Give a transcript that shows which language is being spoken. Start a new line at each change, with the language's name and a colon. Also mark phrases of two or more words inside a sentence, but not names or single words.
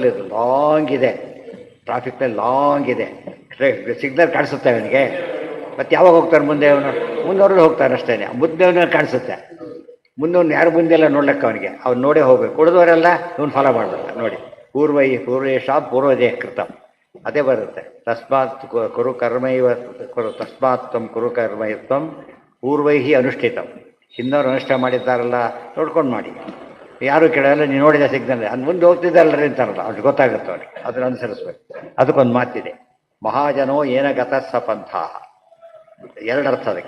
Kannada: ಇದು ಲಾಂಗ್ ಇದೆ, ಟ್ರಾಫಿಕ್ನಲ್ಲಿ ಲಾಂಗ್ ಇದೆ, ಸಿಗ್ನಲ್ ಕಾಣಿಸುತ್ತೆ ಅವನಿಗೆ. ಮತ್ತು ಯಾವಾಗ ಹೋಗ್ತಾರೆ ಮುಂದೆ? ಮುಂದವ್ರಲ್ಲಿ ಹೋಗ್ತಾರೆ ಅಷ್ಟೇ. ಮುಂದೆ ಕಾಣಿಸುತ್ತೆ. ಮುಂದವ್ನು ಯಾರು ಮುಂದೆ ಎಲ್ಲ ನೋಡ್ಲಿಕ್ಕೆ ಅವನಿಗೆ ಅವ್ನು ನೋಡೇ ಹೋಗ್ಬೇಕು. ಉಳಿದವರೆಲ್ಲ ಇವನು ಫಾಲೋ ಮಾಡಬೇಕು. ನೋಡಿ,
Sanskrit: ಪೂರ್ವೇಶಾಂ ಪೂರ್ವಜೇ ಕೃತಂ
Kannada: ಅದೇ ಬರುತ್ತೆ.
Sanskrit: ತಸ್ಮಾತ್ ಕುರು ಕರ್ಮೈವ ತಸ್ಮಾತ್ ತ್ವಂ ಕುರು ಕರ್ಮೈತ್ವಂ ಪೂರ್ವೈಹಿ ಅನುಷ್ಠಿತಂ.
Kannada: ಹಿಂದವ್ರು ಅನುಷ್ಠಾನ ಮಾಡಿದ್ದಾರಲ್ಲ ನೋಡ್ಕೊಂಡು ಮಾಡಿ. ಯಾರು ಕೇಳಲ್ಲ, ನೀವು ನೋಡಿದ ಸಿಗ್ನಲ್ ಅದು ಮುಂದೆ ಹೋಗ್ತಿದ್ದಾರಲ್ಲ ಅಂತಾರಲ್ಲ, ಅದು ಗೊತ್ತಾಗುತ್ತೆ ಅವ್ರಿಗೆ. ಅದನ್ನು ಅನುಸರಿಸ್ಬೇಕು. ಅದಕ್ಕೊಂದು ಮಾತಿದೆ,
Sanskrit: ಮಹಾಜನೋ ಏನ ಗತಸ್ಸ ಪಂಥ.
Kannada: ಎರಡು ಅರ್ಥ ಅದಕ್ಕೆ.